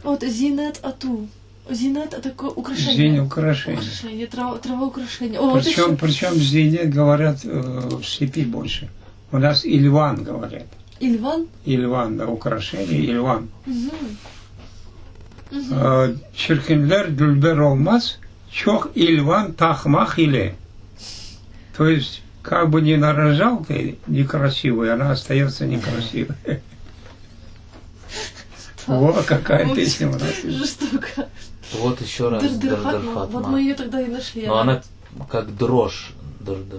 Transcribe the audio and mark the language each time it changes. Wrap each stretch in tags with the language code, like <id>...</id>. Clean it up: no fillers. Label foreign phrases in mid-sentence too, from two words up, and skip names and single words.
<ru>Вот Зинет Ату. Зинет это такое украшение. Зинь украшение. Украшение, трава украшение. О, вот еще. Причем зине говорят в степи больше. У нас Ильван говорят. Ильван. Ильван, да, украшение Ильван. Угу.</ru> <crh>Çirkinler dülber olmaz, çok ilvan takmak ile.</crh> <ru>То есть как бы ни нарожал ты некрасивую, она остается некрасивой. Вот какая песня у нас. Жестоко. Вот еще раз Дыр-дыр Фатма. Фатма. Вот мы ее тогда и нашли. Но она как дрожь. Дыр-дыр.</ru>